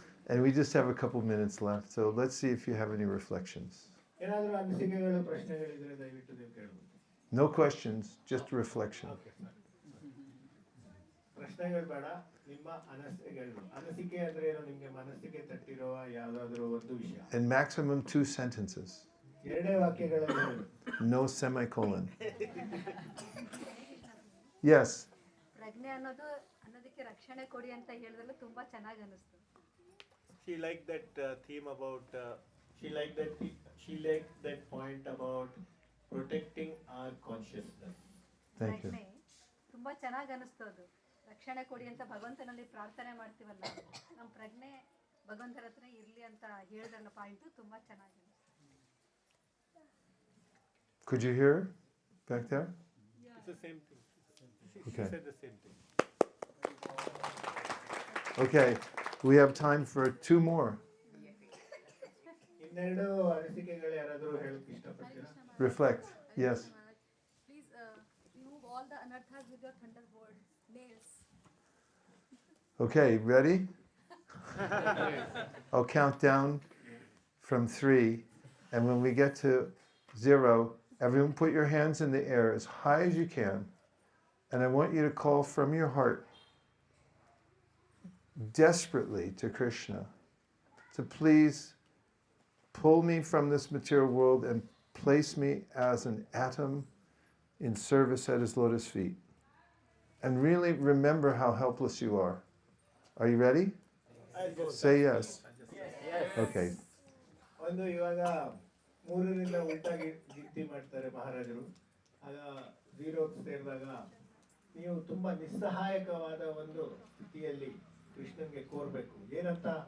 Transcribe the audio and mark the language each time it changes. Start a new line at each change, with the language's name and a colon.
English: And we just have a couple minutes left, so let's see if you have any reflections.
Kannada: ಏನಾದರೂ ಅನಿಸಿಕೆಗಳು ಪ್ರಶ್ನೆಗಳಿದ್ರೆ ದಯವಿಟ್ಟು ನೀವು ಕೇಳಬಹುದು.
English: No questions, just reflection.
Kannada: ಪ್ರಶ್ನೆಗಳು ಬೇಡ, ನಿಮ್ಮ ಅನಿಸಿಕೆಗಳು. ಅನಿಸಿಕೆ ಅಂದ್ರೆ ಏನು? ನಿಮಗೆ ಮನಸ್ಸಿಗೆ ತಟ್ಟಿರುವ ಯಾವುದಾದರೂ ಒಂದು ವಿಷಯ.
English: And maximum 2 sentences.
Kannada: ಎರಡೇ ವಾಕ್ಯಗಳಲ್ಲಿ.
English: No semicolon. Yes.
Kannada: ಪ್ರಜ್ಞೆ ಅನ್ನೋದಕ್ಕೆ ರಕ್ಷಣೆ ಕೊಡಿ ಅಂತ ಹೇಳಿದ್ರೆ ತುಂಬಾ ಚೆನ್ನಾಗಿ ಅನಿಸ್ತು.
English: She liked that theme about she liked that point about protecting our consciousness. Thank you.
Kannada: ತುಂಬಾ ಚೆನ್ನಾಗಿ ಅನಿಸ್ತು ಅದು. ರಕ್ಷಣೆ ಕೊಡಿ ಅಂತ ಭಗವಂತನಲ್ಲಿ ಪ್ರಾರ್ಥನೆ ಮಾಡ್ತೀವಲ್ಲ, ನಮ್ಮ ಪ್ರಜ್ಞೆ ಭಗವಂತನ ಹತ್ರ ಇರ್ಲಿ ಅಂತ ಹೇಳಿದ್ರಲ್ಲ ಪಾಯಿಂಟ್ ತುಂಬಾ ಚೆನ್ನಾಗಿ ಅನಿಸ್ತು.
English: Could you hear back there? Yeah. It's the same thing. Okay. She said the same thing. Okay, we have time for 2 more.
Kannada: ಇನ್ನೆರಡು ಅನಿಸಿಕೆಗಳು ಯಾರಾದರೂ ಹೇಳಕ್ಕೆ ಇಷ್ಟಪಡ್ತೀರಾ?
English: Reflect. Yes. Please remove all the anarthas with your thunderbolt nails. Okay, ready? I'll count down from 3, and when we get to 0, everyone put your hands in the air as high as you can, and I want you to call from your heart desperately to Krishna to please pull me from this material world and place me as an atom in service at his lotus feet. And really remember how helpless you are. Are you ready? Say yes. Okay.
Kannada: ಒಂದು ಇವಾಗ 3ರಿಂದ ಉಲ್ಟಾಗಿ ಗಿಟ್ಟಿ ಮಾಡ್ತಾರೆ ಮಹಾರಾಜರು. ಆಗ 0ಕ್ಕೆ ಸೇರಿದಾಗ ನೀವು ತುಂಬಾ ನಿಸ್ಸಹಾಯಕವಾದ ಒಂದು ಸ್ಥಿತಿಯಲ್ಲಿ ಕೃಷ್ಣನ್ಗೆ ಕೋರ್ಬೇಕು. ಏನಂತ?